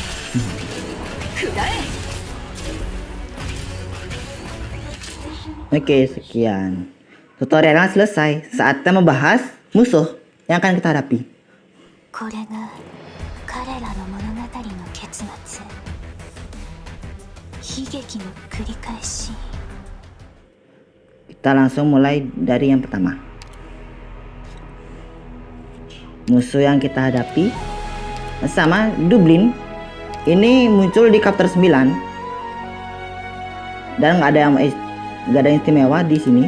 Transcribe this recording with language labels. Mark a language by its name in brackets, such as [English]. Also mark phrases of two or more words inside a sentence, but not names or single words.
[Indonesian] Oke, sekian. Tutorialnya selesai. Saatnya membahas musuh yang akan kita hadapi. [Japanese] これが彼らの物語の結末。悲劇の繰り返し。 [Indonesian] Kita langsung mulai dari yang pertama. Musuh yang kita hadapi sama Dublin. Ini muncul di chapter 9 dan nggak ada yang istimewa di sini.